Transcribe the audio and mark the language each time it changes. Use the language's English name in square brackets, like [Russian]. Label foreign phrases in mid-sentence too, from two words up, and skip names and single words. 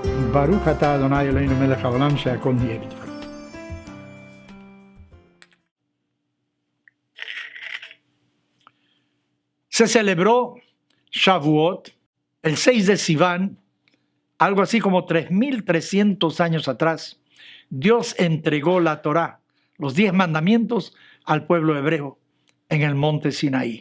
[Hebrew] ברוך אתה אדוני אלוהינו מלך העולם שהכל נהיה בדברו. [Spanish] Se celebró Shavuot el 6 de Sivan, algo así como 3.300 años atrás. Dios entregó la Torá, los 10 mandamientos, al pueblo hebreo en el monte Sinaí.